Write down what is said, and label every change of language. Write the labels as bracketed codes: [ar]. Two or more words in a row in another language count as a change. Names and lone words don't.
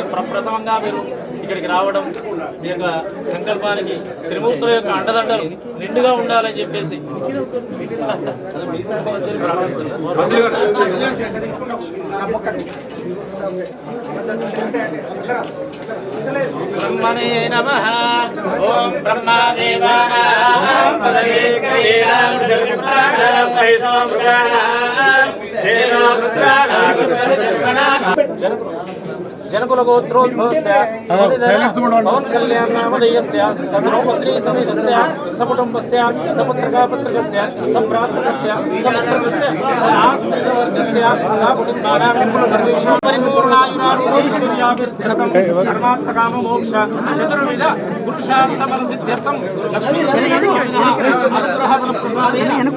[te] ప్రప్రథమంగా మీరు ఇక్కడికి రావడం మీ యొక్క సంకల్పానికి త్రిమూర్తుల యొక్క అండదండలు నిండుగా ఉండాలని చెప్పేసి [sa] బ్రహ్మణే నమః. ఓం బ్రహ్మదేవానాం పదవే కైలాం जनकुल गोत्रोद्भवस्य पवन कल्याण नामधेयस्य तद्रौपदी समेतस्य सकुटुम्बस्य सपुत्रकापुत्रकस्य सम्भ्रातृकस्य समित्रकस्य आश्रितवर्गस्य सकुटुम्बानां सर्वेषां परिपूर्णायुरारोग्यैश्वर्याभिवृद्ध्यर्थं धर्मार्थकाममोक्ष चतुर्विध पुरुषार्थफलसिद्ध्यर्थं लक्ष्मी अनुग्रहफलप्रसादेन